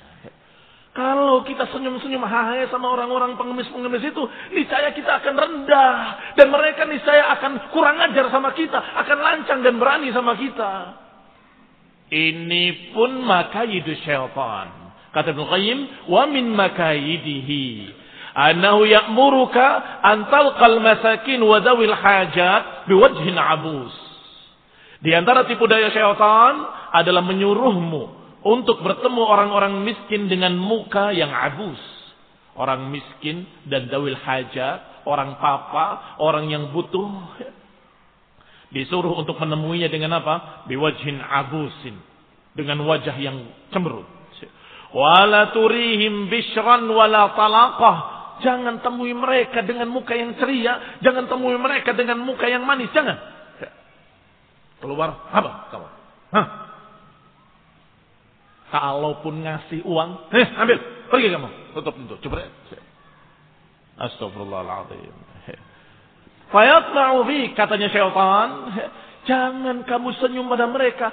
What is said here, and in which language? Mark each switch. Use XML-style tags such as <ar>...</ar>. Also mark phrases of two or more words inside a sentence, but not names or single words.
<id>Kalau kita senyum-senyum hahe sama orang-orang pengemis-pengemis itu, niscaya kita akan rendah. Dan mereka niscaya akan kurang ajar sama kita. Akan lancang dan berani sama kita. Ini pun</id> <ar>مكايد الشيطان.</ar> <id>Kata Ibnu Qayyim,</id> <ar>ومن مكايده أنه يأمرك أن تلقى المساكين وذوي الحاجات بوجه عبوس.</ar> <id>Di antara tipu daya syaitan adalah menyuruhmu untuk bertemu orang-orang miskin dengan muka yang abus. Orang miskin dan</id> <ar>ذوي الحاجات,</ar> <id>orang papa, orang yang butuh, disuruh untuk menemuinya dengan apa?</id> <ar>بوجه عبوس,</ar> <id>dengan wajah yang cemberut.</id> <ar>ولا تريهم بشرا ولا طلاقة.</ar> <id>Jangan temui mereka dengan muka yang ceria, jangan temui mereka dengan muka yang manis, jangan. Keluar apa kamu? Hah? Kalaupun ngasih uang, ambil, pergi kamu, tutup pintu, coba. Astagfirullahaladzim.</id> <ar>فيطمع في,</ar> <id>katanya syaitan, jangan kamu senyum pada mereka.</id>